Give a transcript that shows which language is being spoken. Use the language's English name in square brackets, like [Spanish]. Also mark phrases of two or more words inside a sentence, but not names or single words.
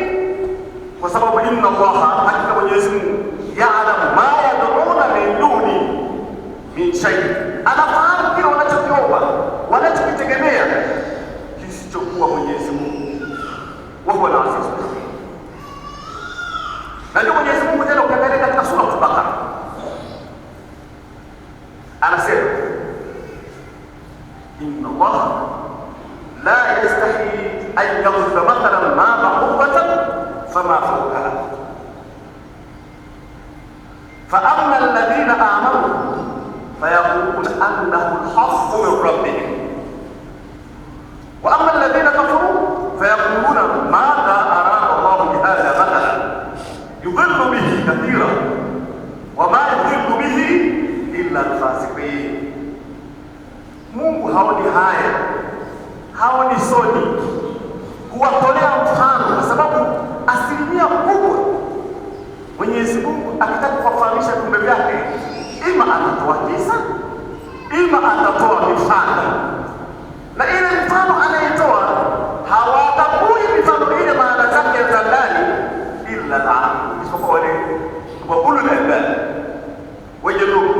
[Swahili] Kwa sababu [Arabic] إن الله, [Swahili] hakika Mwenyezi Mungu, [Arabic] يعلم ما يدعون من دون من شيء, [Swahili] anafahamu kile wanachokiomba, wanachokitegemea kisichokuwa Mwenyezi Mungu. [Arabic] وهو العزيز الحكيم. [Swahili] Na ndio Mwenyezi Mungu tena ukiangalia katika sura Al-Baqara anasema [Arabic] إن الله لا يستحيي أن يضرب مثلا ما بعوضة فما فوقها فأما الذين آمنوا فيقولون أنه الحق من ربهم وأما الذين كفروا فيقولون ماذا أراد الله بهذا مثلا يضل به كثيرا وما يضل به إلا الفاسقين. [Swahili] Mungu haoni haya, haoni soni kuwatolea mfano, kwa sababu asilimia kubwa Mwenyezi Mungu akitaka kuwafahamisha viumbe vyake, ima atatoa kisa, ima atatoa mifano, na ile mfano anayetoa hawatambui mifano ile maana zake za ndani [Arabic] إلا العالم, [Swahili] isipokuwa wale wa [Arabic] أولو الألباب, [Swahili] wenye lugu.